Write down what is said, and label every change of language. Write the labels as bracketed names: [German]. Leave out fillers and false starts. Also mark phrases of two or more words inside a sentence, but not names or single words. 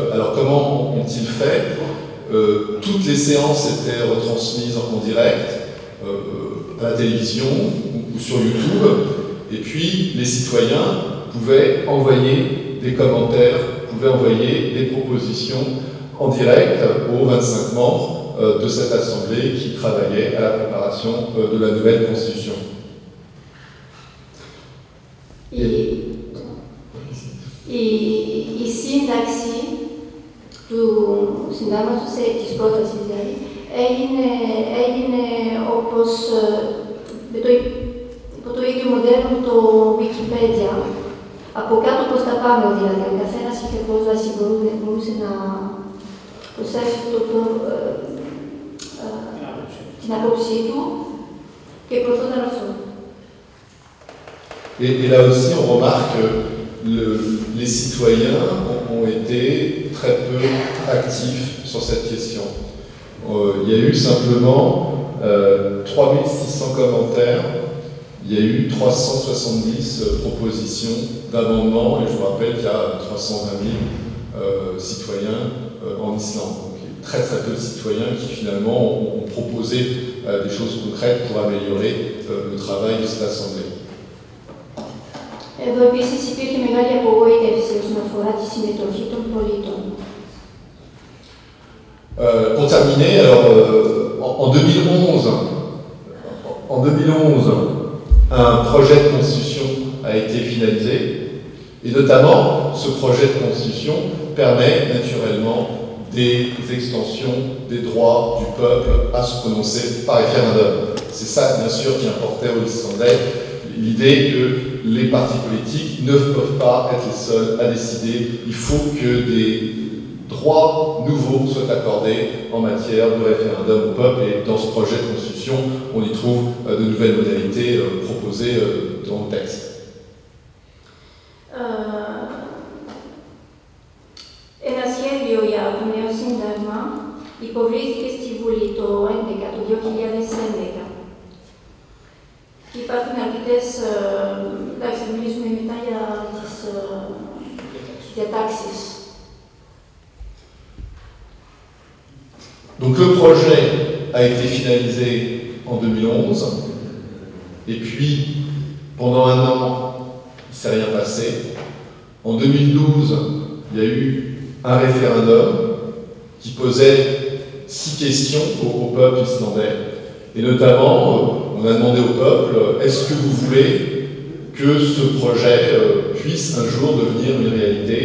[French] Alors comment ont-ils fait? Toutes les séances étaient retransmises en direct à la télévision ou sur YouTube, Et puis, les citoyens pouvaient envoyer des commentaires, pouvaient envoyer des propositions en direct aux 25 membres de cette Assemblée qui travaillait à la préparation de la nouvelle Constitution. [Greek] Η σύνταξη του συντάγματος, της πρότασης δηλαδή, έγινε όπως υπό το ίδιο μοντέλο το Wikipedia. Από κάτω προς τα πάνω δηλαδή, ο καθένας είχε πρόσβαση, μπορούσε να προσθέσει την άποψή του και προωθούνταν αυτό. [French] Et là aussi, on remarque que les citoyens ont été très peu actifs sur cette question. Il y a eu simplement 3600 commentaires, il y a eu 370 propositions d'amendements, et je vous rappelle qu'il y a 320 000 citoyens en Islande. Donc il y a très très peu de citoyens qui finalement ont proposé des choses concrètes pour améliorer le travail de cette Assemblée. [Greek] Εδώ επίσης υπήρχε μεγάλη απογοήτευση όσον αφορά τη συμμετοχή των πολιτών. [French] Pour terminer, alors, en 2011, un projet de constitution a été finalisé, et notamment, ce projet de constitution permet naturellement des extensions des droits du peuple à se prononcer par référendum. C'est ça, bien sûr, qui importait aux Islandais, l'idée que les partis politiques ne peuvent pas être les seuls à décider. Il faut que des droits nouveaux soient accordés en matière de référendum au peuple, et dans ce projet de constitution, on y trouve de nouvelles modalités proposées dans le texte. [Greek] Ένα σχέδιο για το νέο σύνταγμα υποβλήθηκε στη Βουλή το 2011. Υπάρχουν αρκετές, εντάξει, θα μιλήσουμε μετά για τις διατάξεις. [French] Donc le projet a été finalisé en 2011, et puis pendant un an, il ne s'est rien passé. En 2012, il y a eu un référendum qui posait 6 questions au peuple islandais, et notamment, on a demandé au peuple, est-ce que vous voulez que ce projet puisse un jour devenir une réalité?